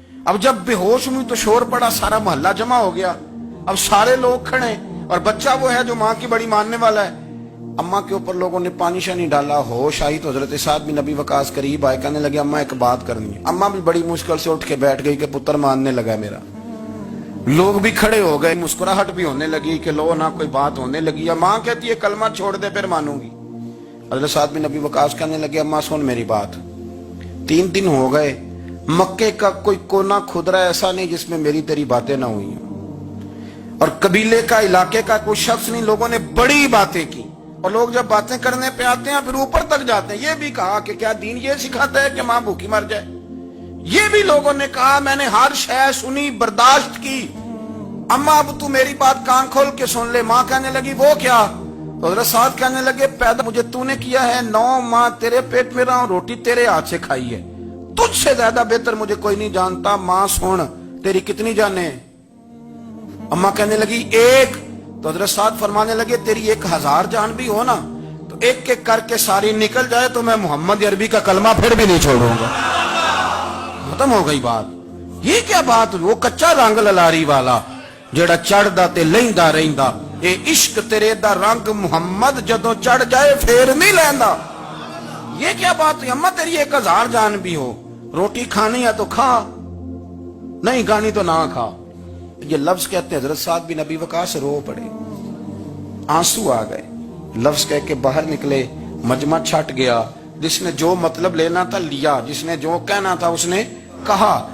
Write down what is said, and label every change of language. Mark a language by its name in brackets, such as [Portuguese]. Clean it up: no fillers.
[Urdu] اب جب بے ہوش ہوئی تو شور پڑا, سارا محلہ جمع ہو گیا. اب سارے لوگ کھڑے اور بچہ وہ ہے جو ماں کی بڑی ماننے والا ہے. اماں کے اوپر لوگوں نے پانی شانی ڈالا, ہوش آئی تو حضرت سعد بن ابی وقاص قریب آئے, کہنے لگے اماں ایک بات کرنی ہے. اماں بھی بڑی مشکل سے اٹھ کے بیٹھ گئی کہ پتر ماننے لگا میرا. لوگ بھی کھڑے ہو گئے, مسکراہٹ بھی ہونے لگی کہ لو نہ کوئی بات ہونے لگی. یا ماں کہتی ہے کلمہ چھوڑ دے پھر مانوں گی. حضرت سعد بن ابی وقاص کہنے لگے اماں سن میری بات, 3 دن ہو گئے, مکے کا کوئی کونا کھدرا ایسا نہیں جس میں میری تیری باتیں نہ ہوئی ہیں, اور قبیلے کا, علاقے کا کوئی شخص نہیں. لوگوں نے بڑی باتیں کی, اور لوگ جب باتیں کرنے پہ آتے ہیں پھر اوپر تک جاتے ہیں. یہ بھی کہا کہ کیا دین یہ سکھاتا ہے کہ ماں بھوکی مر جائے. یہ بھی لوگوں نے کہا میں نے ہر شے سنی, برداشت کی, اماں اب تو میری بات کان کھول کے سن لے. ماں کہنے لگی وہ کیا؟ تو حضرت سعد کہنے لگے پیدا مجھے تو نے کیا ہے, 9 ماہ تیرے پیٹ میں رہا ہوں, روٹی تیرے ہاتھ سے کھائی ہے, تجھ سے زیادہ بہتر مجھے کوئی نہیں جانتا. ماں سن تیری کتنی جانیں؟ اماں کہنے لگی 1. تو حضرت سعد فرمانے لگے تیری 1000 جان بھی ہو نا تو ایک ایک کر کے ساری نکل جائے تو میں محمد عربی کا کلمہ پھر بھی نہیں چھوڑوں گا. ختم ہو گئی بات. یہ کیا بات؟ [Punjabi] وہ کچا رنگ للاری والا جڑا چڑھدا تے لیندا رہندا, اے عشق تیرے دا رنگ محمد جدوں چڑھ جائے پھر نہیں لیندا. [Urdu] یہ کیا بات ہے؟ اماں تیری 1000 جان بھی ہو, روٹی کھانی ہے تو کھا, نہیں کھانی تو نہ کھا. یہ لفظ کہتے ہیں حضرت سعد بن ابی وقاص رو پڑے, آنسو آ گئے. لفظ کہہ کے باہر نکلے, مجمع چھٹ گیا. جس نے جو مطلب لینا تھا لیا, جس نے جو کہنا تھا اس نے کہا.